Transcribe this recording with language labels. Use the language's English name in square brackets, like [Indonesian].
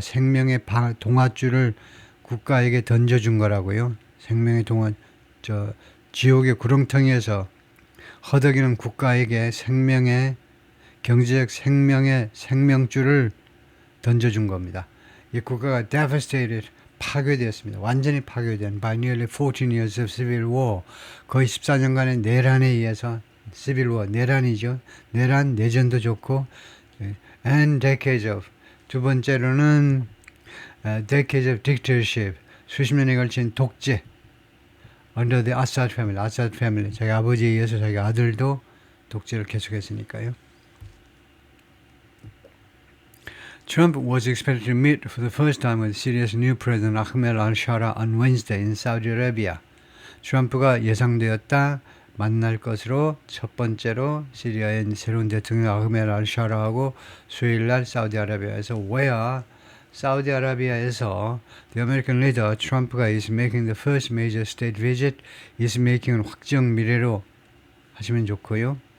[Korean] 생명의 동아줄을 국가에게 던져준 거라고요. 생명의 지옥의 구렁텅이에서 허덕이는 국가에게 경제적 생명의 생명줄을 던져준 겁니다. 이 국가가 devastated, 파괴되었습니다. 완전히 파괴된 [English] by nearly 14 years of civil war, [Korean] 거의 14년간의 내란에 의해서 [English] civil war, [Korean] 내란이죠. 내란, 내전도 좋고 [English] and decades of, [Korean] 두 번째로는 [English] decades of dictatorship, [Korean] 수십 년에 걸친 독재 [English] under the Assad family, [Korean] 자기 아버지에 의해서 자기 아들도 독재를 계속했으니까요. [English] Trump was expected to meet for the first time with Syria's new president Ahmed al-Shara on Wednesday in Saudi Arabia. [Korean] 트럼프가 예상되었다 만날 것으로 첫 번째로 시리아의 새로운 대통령 아흐메드 al-Shara하고 수요일날 사우디아라비아에서 사우디아라비아에서 [English] the American leader [Korean] 트럼프가 [English] is making the first major state visit, [Korean] is making은 확정 미래로 하시면 좋고요.